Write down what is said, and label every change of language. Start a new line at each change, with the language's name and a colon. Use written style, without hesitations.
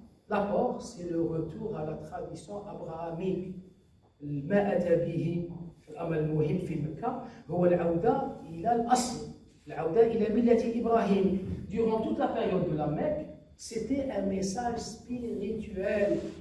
French: L'apport, c'est le retour à la tradition abrahamique.
Arabic: ما أتى به في الأمر المهم في مكة هو العودة إلى الأصل. العودة إلى ملة إبراهيم.
French: Durant toute la période de la Mecque, c'était un message spirituel.